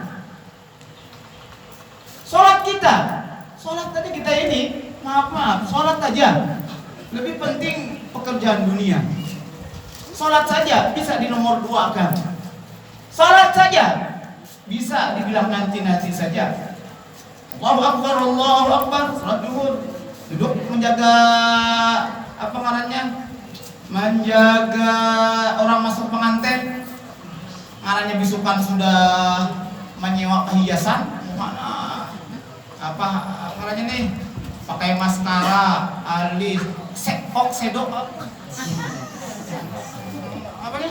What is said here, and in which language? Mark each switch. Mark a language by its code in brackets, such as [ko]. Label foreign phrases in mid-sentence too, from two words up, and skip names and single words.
[id] Sholat kita, sholat tadi kita ini, maaf, sholat aja lebih penting pekerjaan dunia. Sholat saja bisa di nomor 2 kan. Sholat saja bisa dibilang nanti saja. [ar] Allahu Akbar, Allahu Akbar, [bjn] sholat zuhur, duduk menjaga apa ngarannya, menjaga orang masuk pengantin. Ngarannya bisukan sudah menyewa perhiasan, mana apa ngarannya nih, pakai maskara, alis, sedok apa nih?